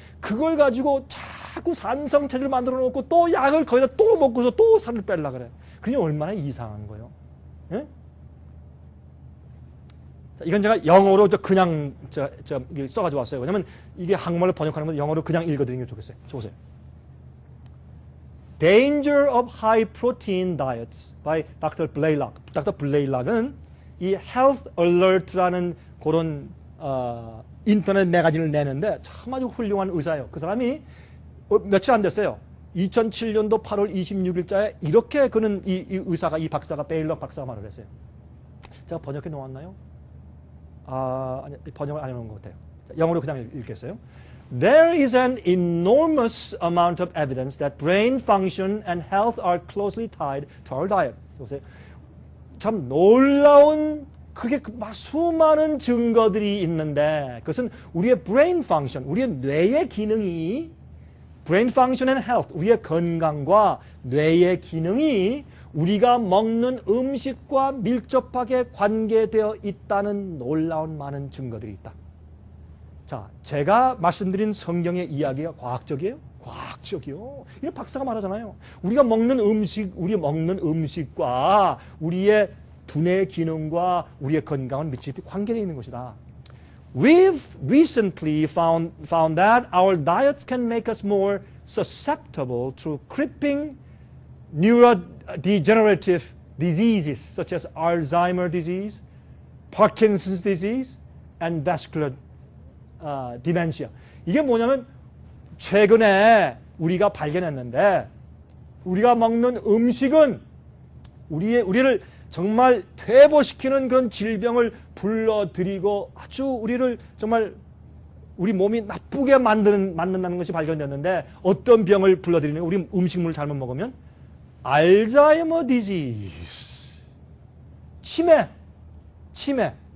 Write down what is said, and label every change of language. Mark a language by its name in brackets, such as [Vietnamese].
[Korean] 그걸 가지고 자꾸 산성 체질을 만들어 놓고 또 약을 거기다 또 먹고서 또 살을 빼려고 그래. 그러니 얼마나 이상한 거예요. 예? 자, 이건 제가 영어로 그냥 써가지고 왔어요. 왜냐면 이게 한국말로 번역하는 건 영어로 그냥 읽어드리는 게 좋겠어요. 보세요. [English] Danger of High Protein Diets by Dr. Blaylock. Dr. [Korean] Blaylock은 이 Health Alert라는 그런 인터넷 매거진을 내는데 참 아주 훌륭한 의사예요. 그 사람이 며칠 안 됐어요. 2007년도 8월 26일자에 이렇게 그는 이 의사가, 이 박사가, 베일럭 박사가 말을 했어요. 제가 번역해 놓았나요? 아니, 번역을 안 해놓은 것 같아요. 영어로 그냥 읽겠어요. [English] There is an enormous amount of evidence that brain function and health are closely tied to our diet. [Korean] 보세요. 참 놀라운 그렇게 수많은 증거들이 있는데 그것은 우리의 [English] brain function, [Korean] 우리의 뇌의 기능이 [English] brain function and health, [Korean] 우리의 건강과 뇌의 기능이 우리가 먹는 음식과 밀접하게 관계되어 있다는 놀라운 많은 증거들이 있다. 자, 제가 말씀드린 성경의 이야기가 과학적이에요? 과학적이요. 이런 박사가 말하잖아요. 우리가 먹는 음식과 우리의 두뇌 기능과 우리의 건강은 밀접히 관계되어 있는 것이다. [English] We've recently found that our diets can make us more susceptible to creeping neurodegenerative diseases such as Alzheimer's disease, Parkinson's disease, and vascular dementia. [Korean] 이게 뭐냐면 최근에 우리가 발견했는데 우리가 먹는 음식은 우리를 정말 퇴보시키는 그런 질병을 불러들이고 아주 우리를 정말 우리 몸이 나쁘게 만든다는 것이 발견됐는데 어떤 병을 불러들이는 우리 음식물을 잘못 먹으면 알츠하이머 디지즈, 치매.